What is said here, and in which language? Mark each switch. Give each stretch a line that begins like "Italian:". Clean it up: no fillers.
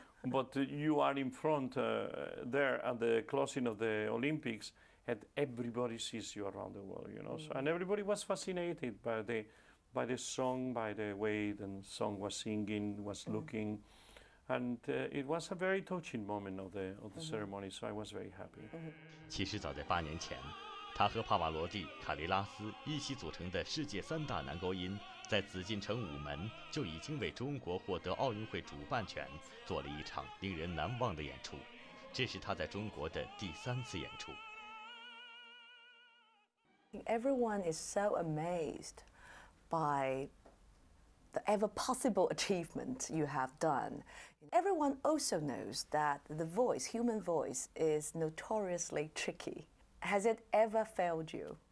English: But you are in front there at the closing of the Olympics, and everybody sees you around the world. So, and everybody was fascinated by the song, by the way the song was singing, was looking. And it was a very touching moment of the ceremony, so I was very happy.
Chinese: 其实早在8年前，他和帕瓦罗蒂、卡利拉斯一起组成的世界3大男高音，在紫禁城午门就已经为中国获得奥运会主办权做了一场令人难忘的演出。这是他在中国的第3次演出。
English: Everyone is so amazed by the ever possible achievement you have done. Everyone also knows that the voice, human voice, is notoriously tricky. Has it ever failed you?